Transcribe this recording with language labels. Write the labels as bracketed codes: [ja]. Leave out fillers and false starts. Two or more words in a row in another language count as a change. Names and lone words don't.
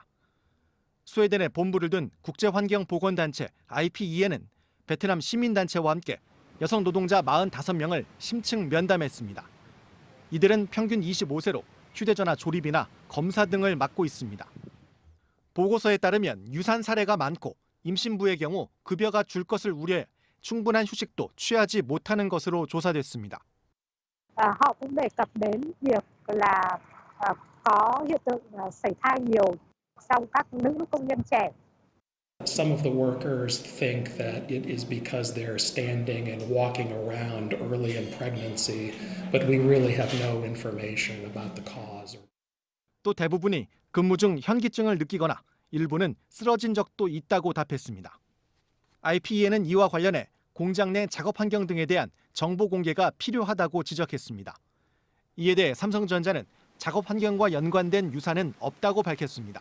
[ko] 스웨덴에 본부를 둔 국제환경보건단체 IPEN은 베트남 시민단체와 함께 여성 노동자 45명을 심층 면담했습니다. 이들은 평균 25세로 휴대전화 조립이나 검사 등을 맡고 있습니다. 보고서에 따르면 유산 사례가 많고 임신부의 경우 급여가 줄 것을 우려해 충분한 휴식도 취하지 못하는 것으로 조사됐습니다. [vi] Họ cũng đề cập đến việc là có hiện tượng sảy thai nhiều trong các nữ công nhân trẻ. [en] Some of the workers think that it is because they're standing and walking around early in pregnancy, but we really have no information about the cause. [ko] 또 대부분이 근무 중 현기증을 느끼거나 일부는 쓰러진 적도 있다고 답했습니다. IPEN은 이와 관련해 공장 내 작업 환경 등에 대한 정보 공개가 필요하다고 지적했습니다. 이에 대해 삼성전자는 작업 환경과 연관된 유산은 없다고 밝혔습니다.